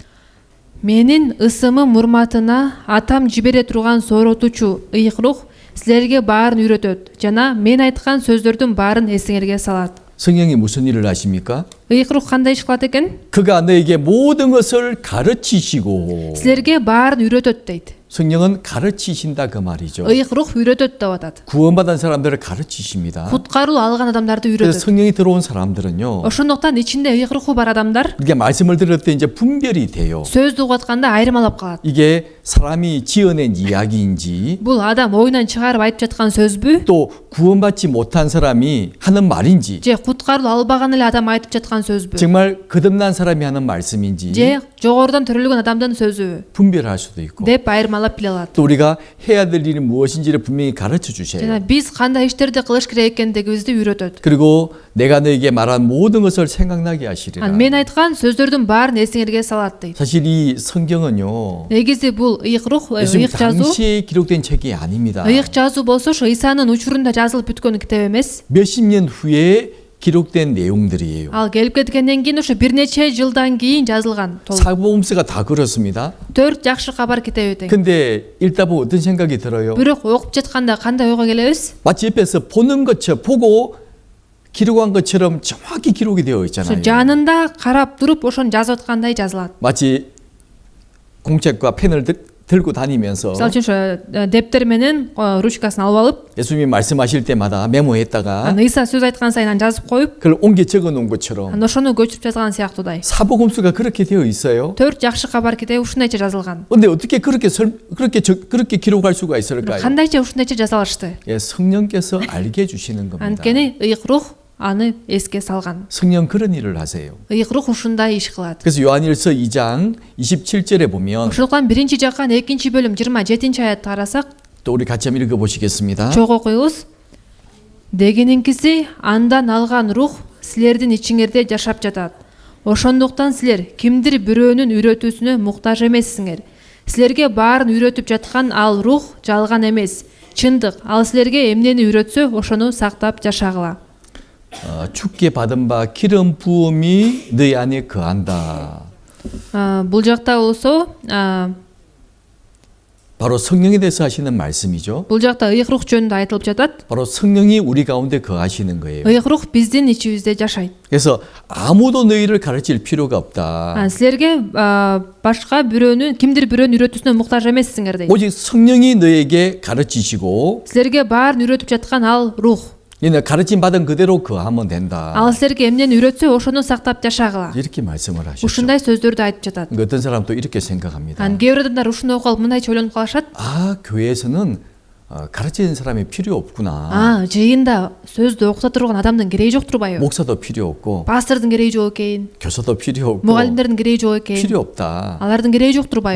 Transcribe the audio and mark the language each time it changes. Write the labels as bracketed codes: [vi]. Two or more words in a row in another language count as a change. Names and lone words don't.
[ky] Менин ысымым урматына атам жибере турган сооротуучу ыйык рух силерге баарын үйрөтөт жана мен айткан сөздөрдүн баарын эсиңерге салат. [ko] 성령이 무슨 일을 하십니까? [ky] ыйык рух кандай иш кылат экен? [ko] 그가 너에게 모든 것을 가르치시고 [ky] Силерге баарын үйрөтөт дейт. [ko] 성령은 가르치신다 그 말이죠. [ky] ыйык рух үйрөтөт деп атат. [ko] 구원받은 사람들을 가르치십니다. [ky] Куткаруу алган адамдарды [ko] 그래서 [ky] үйрөтөт. [ko] 성령이 들어온 사람들은요. [ky] Ошондуктан ичинде ыйык руху бар адамдар [ko] 이게 말씀을 들을 때 이제 분별이 돼요. [ky] сөздү угуп атканда айырмалап калат. [ko] 이게 사람이 지어낸 이야기인지 [ky] Бул адам оюнан чыгарып айтып жаткан сөзбү? [ko] 또 구원받지 못한 사람이 하는 말인지 [ky] Же куткарылуу албаган эле адам айтып жаткан сөзбү? [ko] 정말 거듭난 사람이 하는 말씀인지 [ky] Же жогорудан төрөлгөн адамдын сөзүбү? [ko] 분별할 수도 있고 [ky] деп айырмалап биле алат. [ko] 또 우리가 해야 될 일이 무엇인지를 분명히 가르쳐 [ky] жана [ko] 주세요. [ky] биз кандай иштерди кылыш керек экендигибизди үйрөтөт. [ko] 그리고 내가 너에게 말한 모든 것을 생각나게 하시리라. [ky] Мен айткан сөздөрдүн баарын эсиңерге салат дейт. [ko] 사실 이 성경은요. [ky] Негизи бул ыйык рух, [ko] 예수님 [ky] ыйык жазуу, [ko] 당시에 기록된 책이 아닙니다. [ky] ыйык жазуу болсо ошо Исанын учурунда жазылып бүткөн китеп эмес. [ko] 몇십 년 후에 기록된 내용들이에요. [ky] Ал келип кеткенден кийин ошо бир нече жылдан кийин жазылган. [ko] 사복음서가 다 그렇습니다. [ky] 4 жакшы кабар китеби тең. [ko] 근데 읽다 보면 어떤 생각이 들어요? [ky] Бирок окуп жатканда кандай ойго келебиз? [ko] 마치 옆에서 보는 것처럼 보고 기록한 것처럼 정확히 기록이 되어 [ky] ошо [ko] 있잖아요. [ky] жанында карап туруп ошону жазып аткандай жазылат. [ko] 마치 공책과 펜을 들고 다니면서 [ky] Мисалы үчүн ошо дептер менен ручкасын алып алып, [ko] 예수님이 말씀하실 때마다 메모했다가 [ky] анан Иса сөз айткан сайын аны жазып коюп, [ko] 그걸 옮겨 적어 놓은 것처럼 [ky] анан ошону көчүрүп жазган сыяктуудай. [ko] 사복음서가 그렇게 되어 있어요. [ky] 4 жакшы кабар китеби ушундайча жазылган. [ko] 근데 어떻게 그렇게 기록할 수가 있을까요? [ky] Кандайча ушундайча жаза алышты? [ko] 예, 성령께서 알게 해 주시는 겁니다. [ky] Анткени ыйык рух аны эске салган. [ko] 성령 그런 일을 하세요. [ky] Ыйык рух ушундай иш кылат. [ko] 그래서 요한일서 2장 27절에 보면 [ky] Ошондуктан 1-жаккан 2-бөлүм 27 аятты карасак, [ko] 또 우리 같이 한번 읽어보시겠습니다. [ky] чоң окуйбуз. Дегениңкиси андан алган рух силердин ичиңерде жашап жатат. Ошондуктан силер кимдир бирөөнүн үйрөтүүсүнө муктаж эмессиңер. Силерге баарын үйрөтүп жаткан ал рух жалган эмес, чындык. Ал силерге эмнени үйрөтсө, ошону сактап жашагыла. [ko] 죽게 받은 바 기름 부음이 너희 안에 거한다. [ky] Бул жакта болсо, [ko] 바로 성령에 대해서 하시는 말씀이죠. [ky] бул жакта ыйык рух жөнүндө айтылып жатат. [ko] 바로 성령이 우리 가운데 거하시는 거예요. [ky] Ыйык рух биздин ичибизде жашайт. [ko] 그래서 아무도 너희를 가르칠 필요가 없다. [ky] Силерге башка бирөөнүн, кимдир бирөөнүн үйрөтүүсүнө муктаж эмессиңер дейт. [ko] 오직 성령이 너에게 가르치시고 [ky] Силерге баарын үйрөтүп жаткан ал рух. [ko] 너희는 가르침 받은 그대로 거하면 된다. [ky] Ал силерге эмнени үйрөтсө, ошону сактап жашагыла. [ko] 이렇게 말씀을 하셨죠. [ky] Ушундай сөздөрдү айтып жатат. [ko] 어떤 사람도 이렇게 생각합니다. [ky] Кээ бир адамдар ушуну окуп алып мындайча ойлонуп калышат. [ko] 교회에서는 가르치는 사람이 필요 없구나. [ky] Жыйында сөздү окута турган адамдын кереги жок турбайбы? [ko] 목사도 필요 없고 [ky] Пастордун кереги жок экен, [ko] 교사도 필요 없고 [ky] мугалимдердин кереги жок экен. [ko] 필요 없다. [ky] Алардын кереги жок турбайбы?